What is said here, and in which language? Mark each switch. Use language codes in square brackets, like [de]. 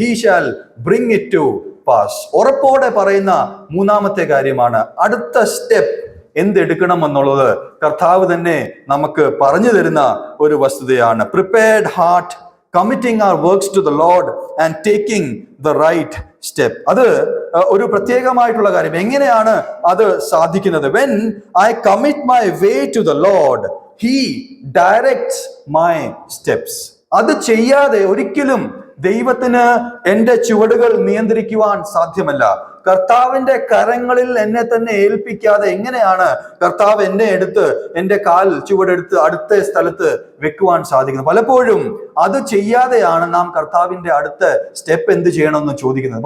[en] he shall bring it to pass. [ml] ഉറപ്പോടെ പറയുന്ന മൂന്നാമത്തെ കാര്യമാണ് അടുത്ത സ്റ്റെപ്പ് എന്തെടുക്കണം എന്നുള്ളത് കർത്താവ് തന്നെ നമുക്ക് പറഞ്ഞു തരുന്ന ഒരു വസ്തുതയാണ്. [en] Prepared heart, committing our works to the Lord and taking the right step. [ml] അത് ഒരു പ്രത്യേകമായിട്ടുള്ള കാര്യം. എങ്ങനെയാണ് അത് സാധിക്കുന്നത്? [en] when I commit my way to the Lord, he directs my steps. [ml] അത് ചെയ്യാതെ ഒരിക്കലും ദൈവത്തിന് എൻ്റെ ചുവടുകൾ നിയന്ത്രിക്കുവാൻ സാധ്യമല്ല. കർത്താവിന്റെ കരങ്ങളിൽ എന്നെ തന്നെ ഏൽപ്പിക്കാതെ എങ്ങനെയാണ് കർത്താവ് എന്നെ എടുത്ത് എൻ്റെ കാൽ ചുവടെടുത്ത് അടുത്ത സ്ഥലത്ത് വെക്കുവാൻ സാധിക്കുന്നത്? പലപ്പോഴും അത് ചെയ്യാതെയാണ് നാം കർത്താവിന്റെ അടുത്ത സ്റ്റെപ്പ് എന്ത് ചെയ്യണമെന്ന് ചോദിക്കുന്നത്.